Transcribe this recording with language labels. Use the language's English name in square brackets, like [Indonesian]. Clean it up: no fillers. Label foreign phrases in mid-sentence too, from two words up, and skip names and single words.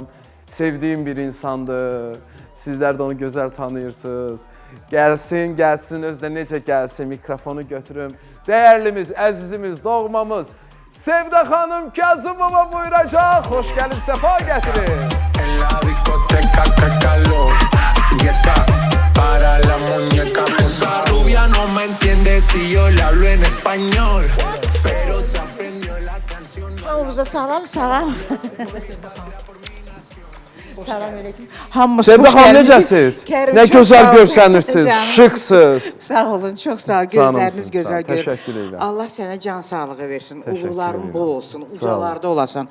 [Azerbaijani] Sevdiyim bir insandır. Sizlər də onu gözəl tanıyırsınız. Gəlsin, gəlsin, özdə necə gəlsin, mikrofonu götürüm. Dəyərlimiz, əzizimiz, doğmamız Sevda xanım Kazımova buyuracaq. Xoş gəlib, səfa gətirin. [Spanish] En la discoteca que calor. Dieta para la muñeca. Esa rubia no me entiende si yo le hablo en español. Pero se aprendió la canción. [Azerbaijani] Hamımıza salam, salam. [Arabic] سلام عليكم. [Azerbaijani] Hamımız Sevda xoş xanım, gəlmişik. necəsiz? Kərim, Nə çox gözəl sağ olun. görsənirsiniz, Canınız- şıksınız. Sağ olun, çox sağ olun. Canımsınız, Gözləriniz gözəl sağ ol. görür. Təşəkkür edirəm. Allah sənə can sağlığı versin. Təşəkkür Uğurların edirəm. bol olsun. Ucalarda olasan.